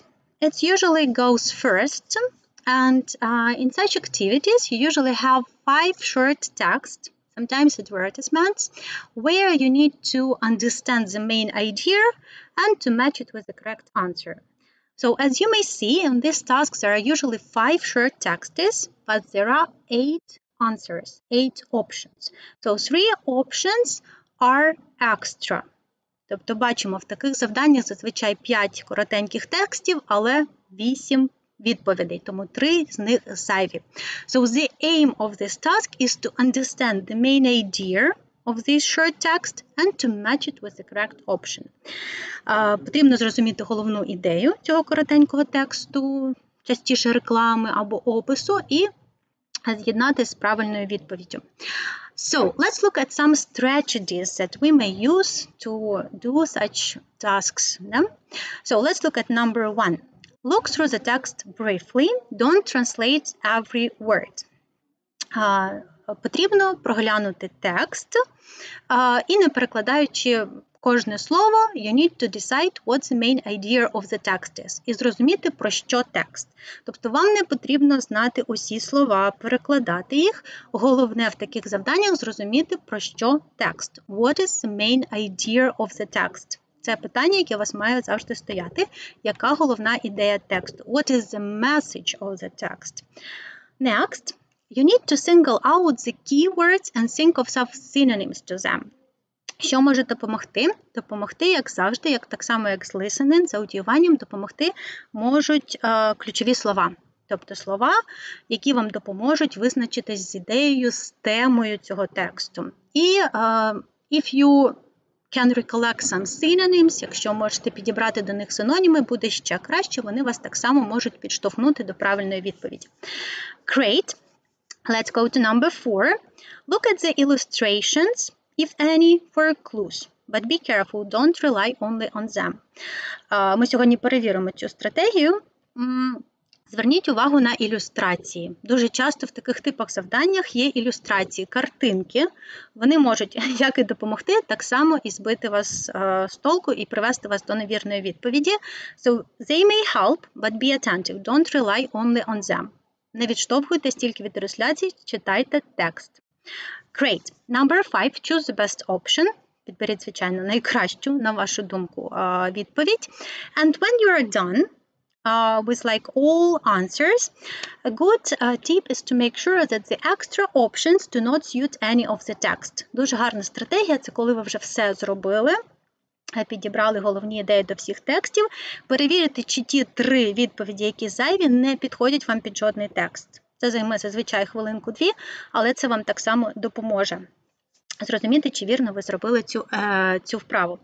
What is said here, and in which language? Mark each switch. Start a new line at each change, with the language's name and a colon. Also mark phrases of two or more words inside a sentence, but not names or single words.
English: It usually goes first, and in such activities you usually have 5 short text, sometimes advertisements, where you need to understand the main idea and to match it with the correct answer. So as you may see, in these tasks there are usually 5 short texts, but there are 8 answers, 8 options. So 3 options are extra.
Ukrainian: Тобто бачимо, в таких завданнях зазвичай 5 коротеньких текстів, але 8 відповідей, тому 3 з них зайві.
English: So the aim of this task is to understand the main idea of this short text and to match it with the correct option.
Ukrainian: Потрібно зрозуміти головну ідею цього коротенького тексту, частіше реклами або опису, і з'єднати з правильною відповіддю.
English: So, let's look at some strategies that we may use to do such tasks. Yeah? So, let's look at number 1. Look through the text briefly. Don't translate every word.
Ukrainian: Потрібно проглянути текст і не перекладаючи кожне слово,
English: you need to decide what the main idea of the text is.
Ukrainian: І зрозуміти, про що текст. Тобто вам не потрібно знати усі слова, перекладати їх. Головне в таких завданнях зрозуміти, про що текст.
English: What is the main idea of the text?
Ukrainian: Це питання, яке у вас має завжди стояти. Яка головна ідея тексту?
English: What is the message of the text? Next, you need to single out the keywords and think of some synonyms to them.
Ukrainian: Що може допомогти? Допомогти, як завжди, так само як з listening, з аудіюванням, допомогти можуть ключові слова. Тобто слова, які вам допоможуть визначитись з ідеєю, з темою цього тексту.
English: І if you can recollect some synonyms,
Ukrainian: якщо можете підібрати до них синоніми, буде ще краще, вони вас так само можуть підштовхнути до правильної відповіді.
English: Great. Let's go to number 4. Look at the illustrations, if any, for clues. But be careful, don't rely only on them.
Ukrainian: Ми сьогодні перевіримо цю стратегію. Зверніть увагу на ілюстрації. Дуже часто в таких типах завданнях є ілюстрації, картинки. Вони можуть як і допомогти, так само і збити вас з толку і привести вас до невірної відповіді.
English: So, they may help, but be attentive. Don't rely only on them.
Ukrainian: Не відштовхуйтесь тільки від ілюстрацій, читайте текст.
English: Great. Number 5. Choose the best option.
Ukrainian: Підберіть, звичайно, найкращу, на вашу думку, відповідь.
English: And when you are done with like all answers, a good tip is to make sure that the extra options do not suit any of the text.
Ukrainian: Дуже гарна стратегія – це коли ви вже все зробили, підібрали головні ідеї до всіх текстів, перевірити, чи ті 3 відповіді, які зайві, не підходять вам під жодний текст. Це займе зазвичай хвилинку-2, але це вам так само допоможе зрозуміти, чи вірно ви зробили цю вправу.